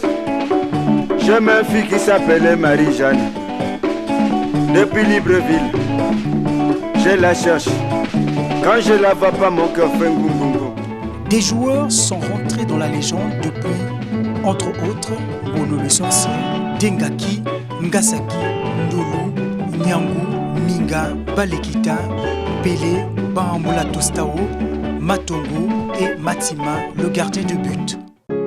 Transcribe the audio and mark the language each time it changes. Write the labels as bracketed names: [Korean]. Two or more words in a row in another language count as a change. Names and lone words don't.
[French] J'ai ma fille qui s'appelait Marie-Jeanne. Depuis Libreville, je la cherche. Quand je la vois pas, mon cœur fait ngoum. Des joueurs sont rentrés dans la légende depuis, entre autres, Bono le sorcier, Dengaki, Ngasaki, Ndolo, Nyangu, Minga, Balekita, Pelé, Bahamboula Tostao, Matongo et Matima, le gardien de but.